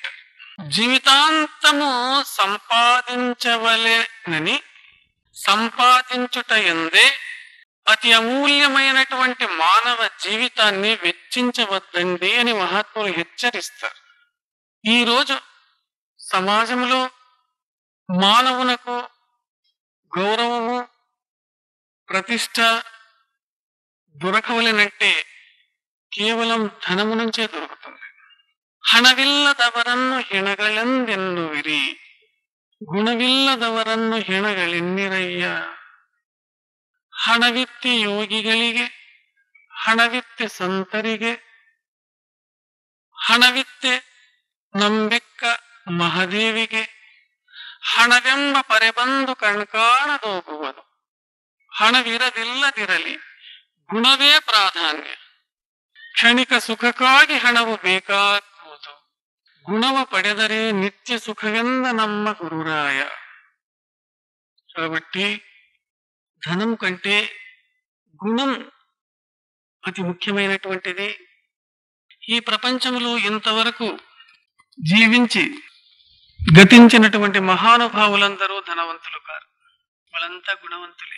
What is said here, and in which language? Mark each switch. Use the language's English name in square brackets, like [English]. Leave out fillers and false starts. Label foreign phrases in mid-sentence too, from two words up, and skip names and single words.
[Telugu] జీవితాంతము సంపాదించవలెనని సంపాదించుట ఎందే అతి అమూల్యమైనటువంటి మానవ జీవితాన్ని వెచ్చించవద్దండి అని మహాత్ములు హెచ్చరిస్తారు. ఈరోజు సమాజంలో మానవునకు గౌరవము ప్రతిష్ట దొరకవలనంటే కేవలం ధనము నుంచే దొరుకుతుంది. [Kannada] ಹಣವಿಲ್ಲದವರನ್ನು ಹೆಣಗಳೆಂದೆನ್ನುವಿರಿ, ಗುಣವಿಲ್ಲದವರನ್ನು ಹೆಣಗಳೆನ್ನಿರಯ್ಯ. ಹಣವಿತ್ತೆ ಯೋಗಿಗಳಿಗೆ, ಹಣವಿತ್ತೆ ಸಂತರಿಗೆ, ಹಣವಿತ್ತೆ ನಂಬೆಕ್ಕ ಮಹಾದೇವಿಗೆ, ಹಣವೆಂಬ ಪರೆಬಂದು ಕಣ್ಕಾಣದೋಗುವುದು. ಹಣವಿರದಿಲ್ಲದಿರಲಿ, ಗುಣವೇ ಪ್ರಾಧಾನ್ಯ. ಕ್ಷಣಿಕ ಸುಖಕ್ಕಾಗಿ ಹಣವು ಬೇಕಾಗುವುದು, ಗುಣವ ಪಡೆದರೆ ನಿತ್ಯ సుఖವೆಂದ ನಮ್ಮ గురురాయ. [Telugu] కాబట్టి ధనం కంటే గుణం అతి ముఖ్యమైనటువంటిది. ఈ ప్రపంచంలో ఇంతవరకు జీవించి గతించినటువంటి మహానుభావులందరూ ధనవంతులు కారు, వాళ్ళంతా గుణవంతులే.